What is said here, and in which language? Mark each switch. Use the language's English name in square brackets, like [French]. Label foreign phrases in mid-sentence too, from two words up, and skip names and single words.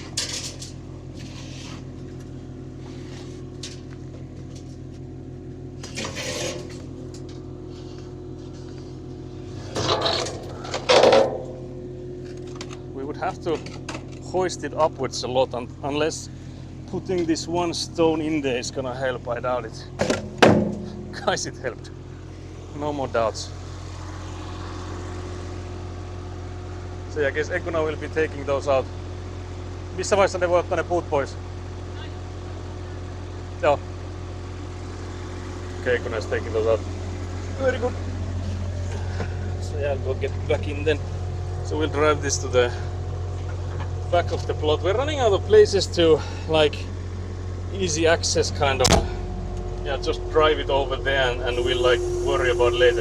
[English] We would have to hoist it upwards a lot unless putting this one stone in there is gonna help. I doubt it. Guys, it helped. No more doubts. So I guess Ekuna will be taking those out. [Finnish] Missä vaiheessa ne voi ottaa ne puut pois? [English] Joo. Okay, Ekuna is taking those out. Very good. So yeah, I'll go get back in then. So we'll drive this to the back of the plot. We're running out of places to like easy access kind of yeah, just drive it over there and we'll like worry about later.